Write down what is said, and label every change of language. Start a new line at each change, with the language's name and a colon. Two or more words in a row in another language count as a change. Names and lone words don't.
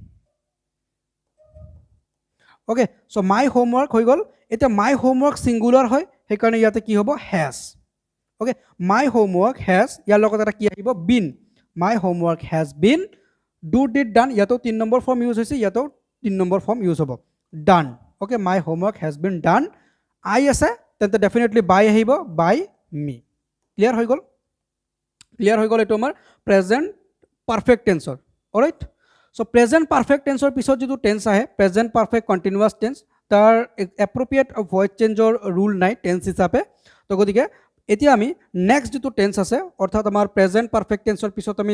English: okay so my homework
Assamese: হৈ গল এটা
English: my homework singular
Assamese: হয় সেইকাৰণে ইয়াতে কি হ'ব
English: has okay my homework has
Assamese: ইয়াৰ লগত এটা কি আহিব
English: been my homework has been do did done
Assamese: ইয়াতো 3 নম্বৰ
English: form use
Assamese: হৈছে ইয়াতো 3 নম্বৰ
English: form use
Assamese: হ'ব
English: done okay my homework has been done
Assamese: আই আছে তেন্তে
English: definitely by
Assamese: আহিব
English: by me clear
Assamese: হৈ গল এটো আমাৰ
English: present perfect tense alright so present perfect tense
Assamese: পিছত যেটো টেন্স আহে
English: present perfect continuous tense
Assamese: তাৰ
English: appropriate voice change rule
Assamese: নাই টেন্স হিচাপে তো গতিকে এতিয়া আমি নেক্সট যেটো টেন্স আছে অৰ্থাৎ আমাৰ
English: present perfect tense
Assamese: পিছত আমি